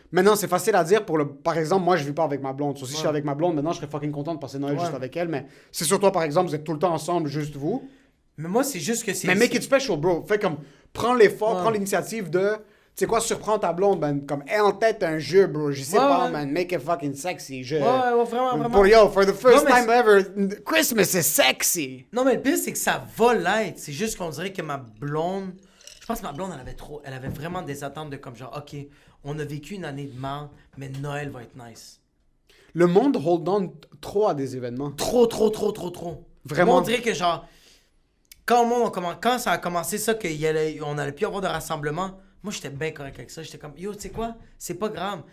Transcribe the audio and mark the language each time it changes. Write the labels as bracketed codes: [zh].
[fr] Maintenant, c'est facile à dire pour le... Par exemple, moi, je vis pas avec ma blonde. So, si je suis avec ma blonde, maintenant, je serais fucking content de passer Noël juste avec elle, mais c'est sur toi, par exemple, vous êtes tout le temps ensemble, juste vous. Mais moi, c'est juste que c'est... Mais [en] make it special, [fr] bro. Fais comme... Prends l'effort, prends l'initiative de... Tu sais quoi, surprends ta blonde, man. Comme, aie en tête un jeu, bro. Je sais pas, man. [en] Make it fucking sexy. [fr] Vraiment. [en] Pour yo, for the first [fr] Non, mais [en] time ever, Christmas is sexy. [fr] Non, mais le pire, c'est que ça va l'être. C'est juste qu'on dirait que ma blonde... Je pense que ma blonde, elle avait vraiment des attentes de comme genre, OK, on a vécu une année de merde, mais Noël va être nice. Le monde hold on trop à des événements. Trop. Vraiment. Moi, on dirait que genre, quand ça a commencé ça, on allait plus avoir de rassemblement, moi, j'étais bien correct avec ça. J'étais comme, yo, tu sais quoi? C'est pas grave.